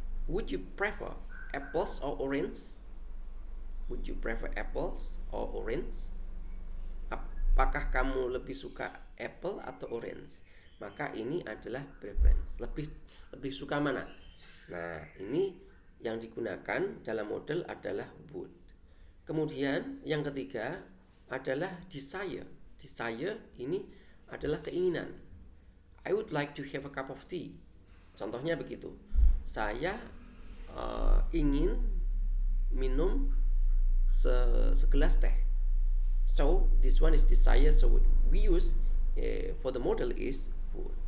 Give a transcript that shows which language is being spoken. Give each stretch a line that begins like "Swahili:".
English: Would you prefer apples or orange? Would you prefer apples or orange?
Indonesian: Apakah kamu lebih suka apple atau orange? Maka ini adalah preference. Lebih suka mana? Nah, ini yang digunakan dalam model adalah would. Kemudian yang ketiga adalah desire. Desire ini adalah keinginan.
English: I would like to have a cup of tea.
Indonesian: Contohnya begitu. Saya ingin minum segelas teh.
English: So this one is desire. So we use for the model is would.